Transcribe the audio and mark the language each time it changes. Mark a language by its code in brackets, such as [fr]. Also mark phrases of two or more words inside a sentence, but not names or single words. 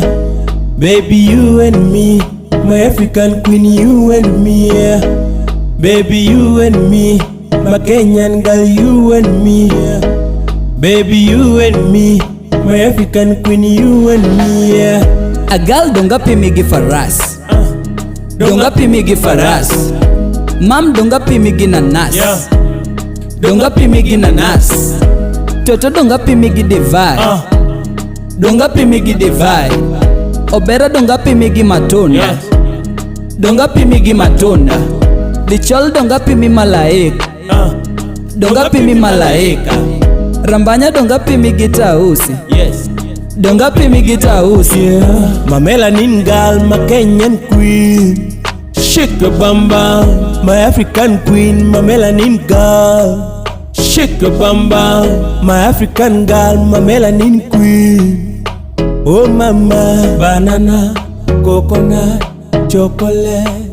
[en] Baby, you and me, my African queen, you and me, yeah. Baby, you and me, my Kenyan girl, you and me, yeah. Baby, you and me, my African queen, you and me, yeah. [luo] A girl donga pimigi faras, donga pimigi faras. Mam donga pimigi nanas, Yeah. donga pimigi nanas. Toto donga pimigi divai, donga pimigi divai. Obera donga pimigi matunda, Yeah. donga pimigi matunda. Dichol donga pimi malaika, donga pimi malaika. Rambanya donga pimigi tausi, Yes. donga pimigi tausi. [en] Yeah, my melanin girl, my Kenyan queen. Shake a bamba, my African queen, my melanin girl. Shake a bamba, my African girl, my melanin queen. Oh mama, banana, coconut, chocolate.